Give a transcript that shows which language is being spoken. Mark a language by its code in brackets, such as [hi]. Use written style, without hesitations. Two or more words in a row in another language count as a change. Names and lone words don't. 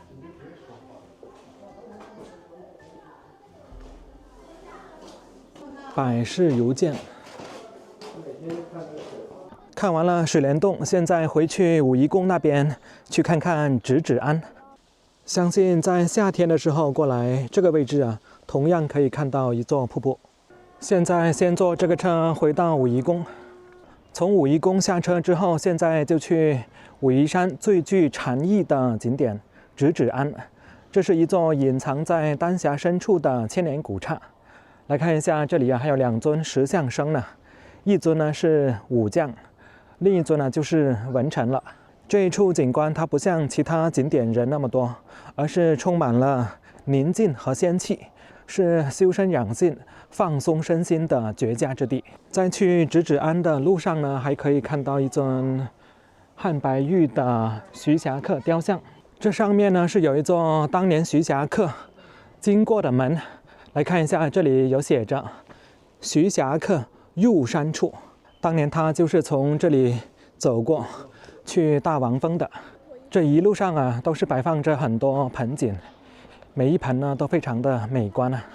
[zh] 百世如見。看完了水簾洞，現在回去武夷宮那邊去看看直指庵。相信在夏天的时候過來這個位置啊，同樣可以看到一座瀑布。現在先坐這個車回到武夷宮，從武夷宮下車之後，現在就去武夷山最具禪意的景點直指庵。這是一座隱藏在丹霞深處的千年古剎。來看一下，這裡啊還有2尊石像生呢，一尊呢是武將，另一尊呢就是文臣了。這一處景觀它不像其他景點人那麼多，而是充滿了寧靜和仙氣，是修身養性、放鬆身心的絕佳之地。在去直指庵的路上呢，還可以看到一尊漢白玉的徐霞客雕像，這上面呢是有一座當年徐霞客經過的門。來看一下，這裡有寫着徐霞客入山處，當年他就是從這裡走過去大王峰的。這一路上啊都是擺放着很多盆景，每一盆呢都非常的美觀啊。